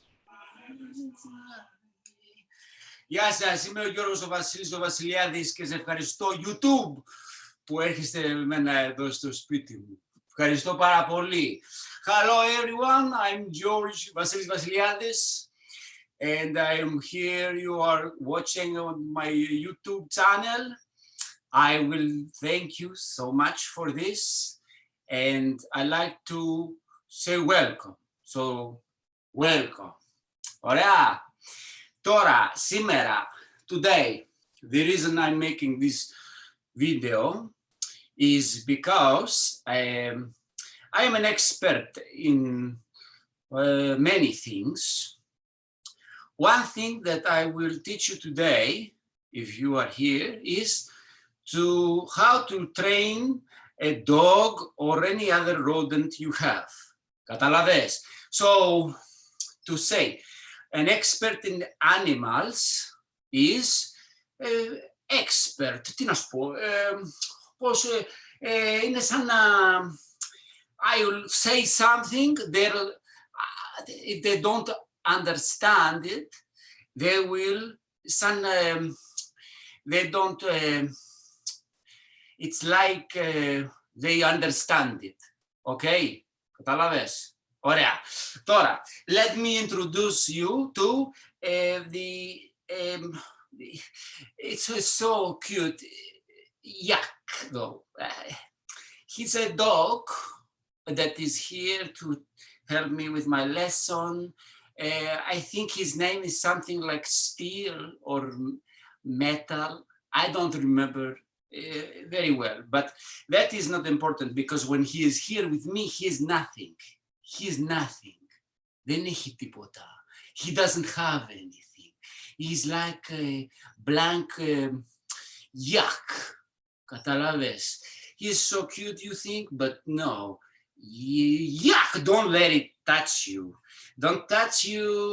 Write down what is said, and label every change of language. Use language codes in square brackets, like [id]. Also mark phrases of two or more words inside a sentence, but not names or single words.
[el] Γεια σας, είμαι ο Γιώργος ο Βασίλης ο Βασιλιάδης και σε ευχαριστώ YouTube που έρχεστε με μένα εδώ στο σπίτι μου. Ευχαριστώ πάρα πολύ. [en] Hello everyone, I'm George Vasilis Vasiliadis and I'm here, you are watching on my YouTube channel. I will thank you so much for this and I like to say welcome. So, welcome. [el] Ωραία. Τώρα, σήμερα, [en] today, the reason I'm making this video is because I am an expert in many things. One thing that I will teach you today, if you are here, is to how to train a dog or any other rodent you have. [el] Καταλαβες. [en] So to say, an expert in animals is expert. [el] Τι να σου πω, πώς είναι σαν να [en] I will say something, if they don't understand it, they will, they don't, it's like they understand it, okay? [el] Καταλαβες. Ωραία. Τώρα, [en] let me introduce you to it's so cute, Yak, though. He's a dog that is here to help me with my lesson. I think his name is something like Steel or Metal. I don't remember very well, but that is not important because when he is here with me, he is nothing. He is nothing. [el] Δεν έχει τίποτα. [en] He doesn't have anything. He's like a blank yak. [el] Καταλάβες. [en] He's so cute, you think, but no. Yuck, don't let it touch you. Don't touch you.